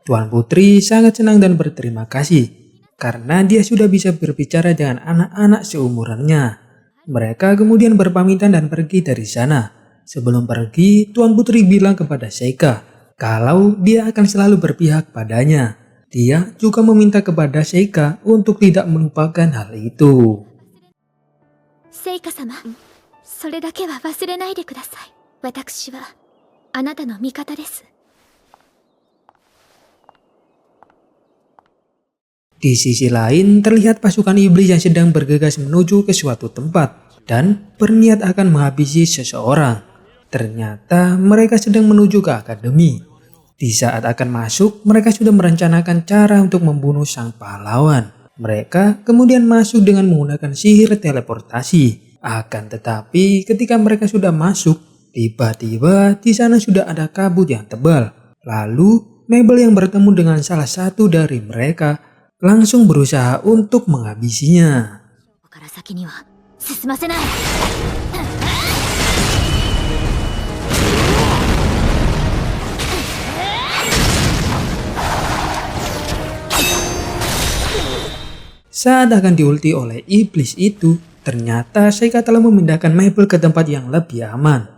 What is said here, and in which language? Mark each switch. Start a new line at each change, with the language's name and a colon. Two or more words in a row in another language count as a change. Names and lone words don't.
Indonesian: Tuan Putri sangat senang dan berterima kasih karena dia sudah bisa berbicara dengan anak-anak seumurannya. Mereka kemudian berpamitan dan pergi dari sana. Sebelum pergi, Tuan Putri bilang kepada Seika kalau dia akan selalu berpihak padanya. Dia juga meminta kepada Seika untuk tidak melupakan hal itu.
Japanese: 聖火様、それだけは忘れないでください。私はあなたの味方です。
Indonesian: Di sisi lain, terlihat pasukan iblis yang sedang bergegas menuju ke suatu tempat dan berniat akan menghabisi seseorang. Ternyata mereka sedang menuju ke akademi. Di saat akan masuk, mereka sudah merencanakan cara untuk membunuh sang pahlawan. Mereka kemudian masuk dengan menggunakan sihir teleportasi. Akan tetapi ketika mereka sudah masuk, tiba-tiba di sana sudah ada kabut yang tebal. Lalu Mabel yang bertemu dengan salah satu dari mereka langsung berusaha untuk menghabisinya.
Japanese: ここから先には進ませない。
Indonesian: Saat akan diulti oleh iblis itu, ternyata Sheikah telah memindahkan Mabel ke tempat yang lebih aman.